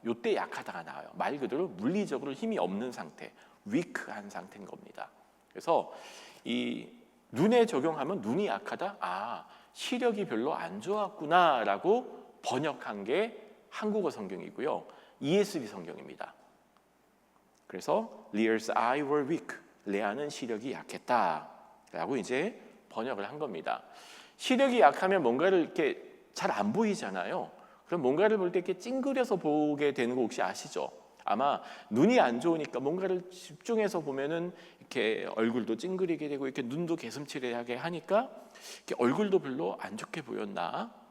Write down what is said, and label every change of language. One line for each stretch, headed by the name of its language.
Korean: 이때 약하다가 나와요. 말 그대로 물리적으로 힘이 없는 상태, 위크한 상태인 겁니다. 그래서 이 눈에 적용하면 눈이 약하다. 아, 시력이 별로 안 좋았구나라고 번역한 게 한국어 성경이고요. ESV 성경입니다. 그래서
English: Leah's eyes were weak.
Korean: 레아는 시력이 약했다라고 이제 번역을 한 겁니다. 시력이 약하면 뭔가를 이렇게 잘 안 보이잖아요. 그럼 뭔가를 볼 때 이렇게 찡그려서 보게 되는 거 혹시 아시죠? 아마 눈이 안 좋으니까 뭔가를 집중해서 보면은 이렇게 얼굴도 찡그리게 되고 이렇게 눈도 개슴츠레하게 하니까 이렇게 얼굴도 별로 안 좋게 보였나?